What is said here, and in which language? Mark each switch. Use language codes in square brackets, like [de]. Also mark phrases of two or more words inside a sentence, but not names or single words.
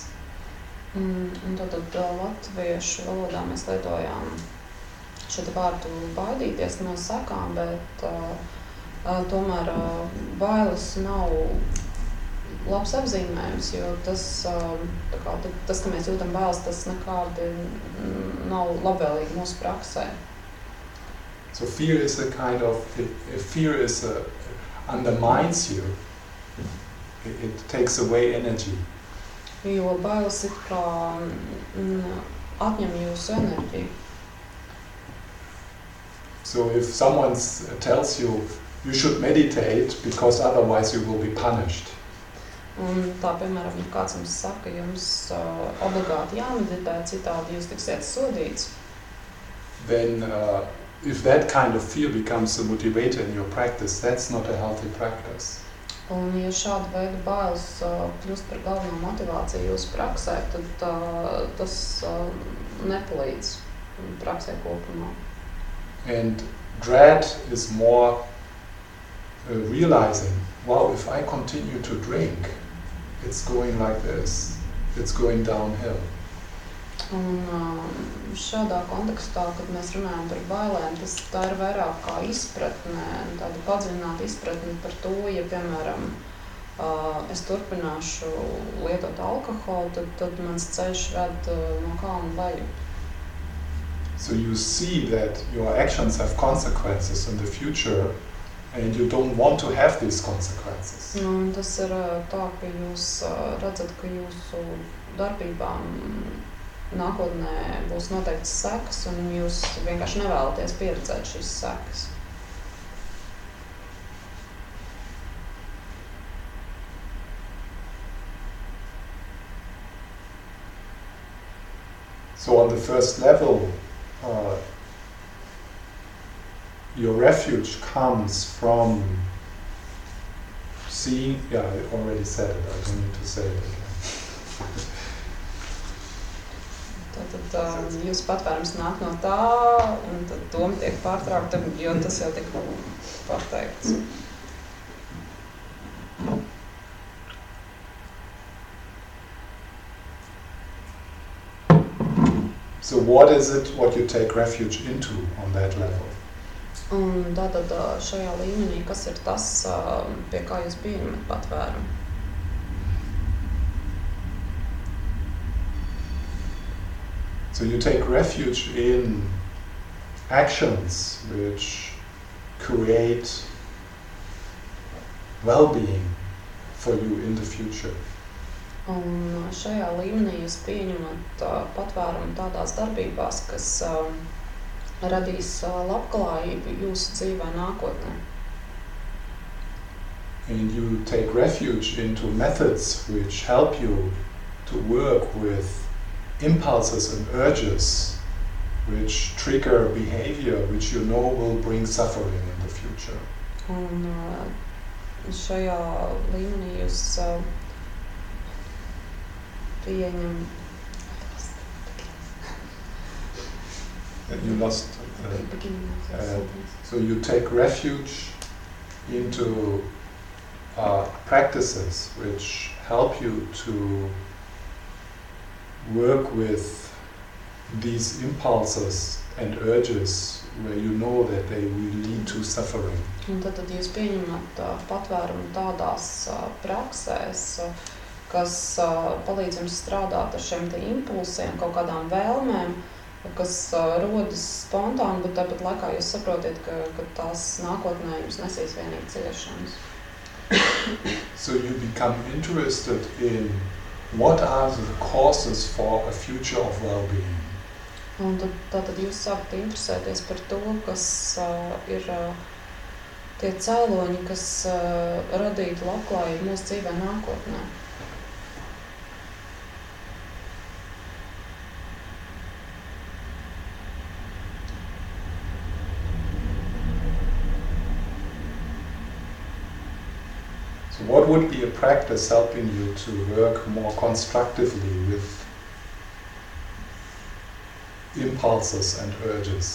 [lv] Un tad latviešu valodā mēs lietojām šo vārdu baidīties no sekām, bet tomēr bailes nav labs apzīmējums, jo tas, ka mēs jūtam bailes, tas nekādi nav labvēlīgi mūsu praksē. [en] So fear is a kind of, fear is undermines you. It takes away energy. [lv] Jo bailes ir kā atņem jūsu enerģiju. [en] So if someone tells you you should meditate because otherwise you will be punished. [lv] Un tā, piemēram, ja kāds jums saka, jums obligāti jāmeditē, citādi jūs tiksiet sodīts. [en] Then if that kind of fear becomes a motivator in your practice, that's not a healthy practice. [lv] Un ja šāda veida bailes kļūst par galveno motivāciju jūsu praksē, tad tas nepalīdz praksē kopumā. [en] And dread is more realizing, wow, if I continue to drink, it's going like this, it's going downhill. [lv] Un šādā kontekstā, kad mēs runājam par bailēm, tā ir vairāk kā izpratne, tāda padziļināta izpratne par to, ja, piemēram, es turpināšu lietot alkoholu, tad mans ceļš ved no kalna leju. [en] So you see that your actions have consequences in the future and you don't want to have these consequences. [lv] Un tas ir tā, ka jūs redzat, ka jūsu darbībām nākotnē būs noteikts sekas, un jūs vienkārši nevēlaties pieredzēt šīs sekas. [en] So on the first level, your refuge comes from seeing, yeah, I already said it, I don't need to say it again. [lv] Tad jūsu patvērums nāk no tā, un tad doma tiek pārtraukta, jo tas jau tika pateikts. [en] So what is it what you take refuge into on that level? [lv] Un tātad šajā līmenī, kas ir tas, pie kā jūs pieņemat patvērumu? [en] So you take refuge in actions which create well-being for you in the future. [lv] Un šajā līmenī jūs pieņemat patvērumu tādās darbībās, kas radīs labklājību jūsu dzīvē nākotnē. [en] And you take refuge into methods which help you to work with impulses and urges which trigger behavior which you know will bring suffering in the future. [lv] Un šajā līmenī jūs pieņem... [en] You lost. So you take refuge into practices which help you to work with these impulses and urges where you know that they will lead to suffering. [lv] Un tad jūs pieņemat patvērumu tādās praksēs, kas palīdz jums strādāt ar šiem te impulsiem, kaut kādām vēlmēm, kas rodas spontāni, bet tāpat laikā jūs saprotiet, ka tās nākotnē jums nesīs vienīgi ciešanas. [en] So you become interested in what are the causes for a future of well-being. [lv] Un tad jūs sākat interesēties par to, kas ir tie cēloņi, kas radītu labklājību mūsu dzīvē nākotnē. [en] So what would be a practice helping you to work more constructively with impulses and urges?